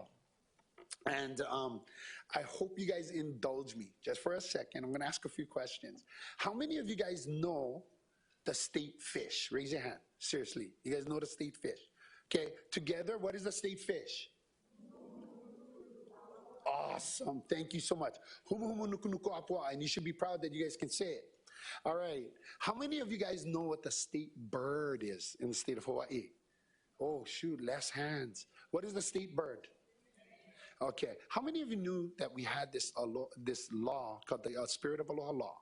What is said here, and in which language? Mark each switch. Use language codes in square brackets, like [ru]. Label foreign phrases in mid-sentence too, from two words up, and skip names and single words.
[en] And I hope you guys indulge me just for a second. I'm going to ask a few questions. How many of you guys know the state fish? Raise your hand. Seriously. You guys know the state fish? Okay. Together, what is the state fish? Awesome. Thank you so much. Humu humu nuku nuku apua. And you should be proud that you guys can say it. All right. How many of you guys know what the state bird is in the state of Hawaii? Oh, shoot. Less hands. What is the state bird? Okay. How many of you knew that we had this law called the Spirit of Aloha Law?